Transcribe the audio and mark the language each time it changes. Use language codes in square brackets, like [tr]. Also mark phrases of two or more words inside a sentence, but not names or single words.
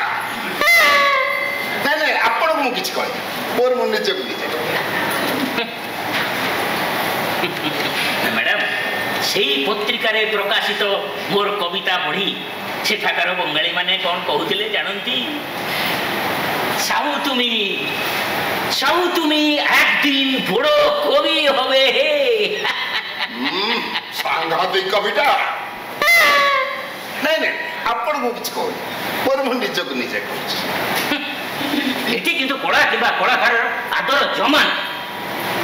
[or] ନାଇଁ ନାଇଁ, ଆପଣଙ୍କୁ ମୁଁ କିଛି କହିନି, ମୋର ମୁଁ ନିଜକୁ ନିଜେ। ମ୍ୟାଡ଼ାମ୍, ସେଇ ପତ୍ରିକାରେ ପ୍ରକାଶିତ ମୋର କବିତା ପଢ଼ି ସେଠାକାର ବଙ୍ଗାଳୀମାନେ କ'ଣ କହୁଥିଲେ ଜାଣନ୍ତି? [bn] সাউ তুমি একদিন বড় কবি হবে হে। সাংঘাতিক কবিটা। [or] ନାଇଁ ନାଇଁ, ଆପଣଙ୍କୁ କିଛି କହୁନି, ମୋର ମୁଁ ନିଜକୁ ନିଜେ କହୁଛି। ଏଠି କିନ୍ତୁ କଳା କିମ୍ବା କଳାକାରର ଆଦର ଜମା।